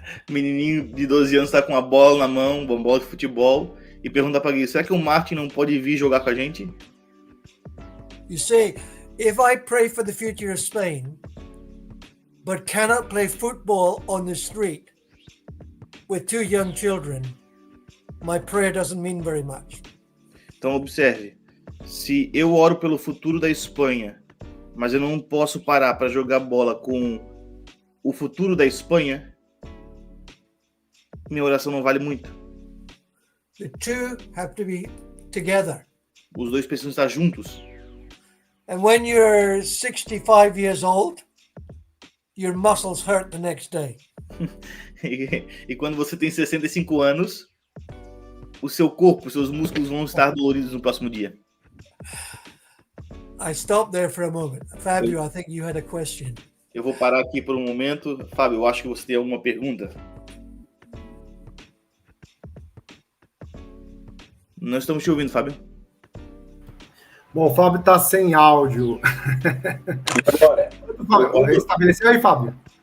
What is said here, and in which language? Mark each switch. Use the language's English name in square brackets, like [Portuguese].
[Portuguese] Menininho de 12 anos está com a bola na mão, uma bola de futebol, e pergunta para Gail, será que o Martin não pode vir jogar com a gente? [English] You see, if I pray for the future of Spain, but cannot play football on the street with 2 young children, my prayer doesn't mean very much. [Portuguese] Então observe, se eu oro pelo futuro da Espanha, mas eu não posso parar para jogar bola com o futuro da Espanha, minha oração não vale muito. [English] The two have to be together. [Portuguese] Os dois precisam estar juntos. [English] And when you're 65 years old, your muscles hurt the next day. [Portuguese] E quando você tem 65 anos, o seu corpo, seus músculos vão estar doloridos no próximo dia. [English] I stopped there for a moment. Fabio, I think you had a question. [Portuguese] Eu vou parar aqui por um momento. Fábio, eu acho que você tem alguma pergunta. Nós estamos te ouvindo, Fábio. Bom, o Fábio está sem áudio. Fábio, estabeleceu aí, Fábio?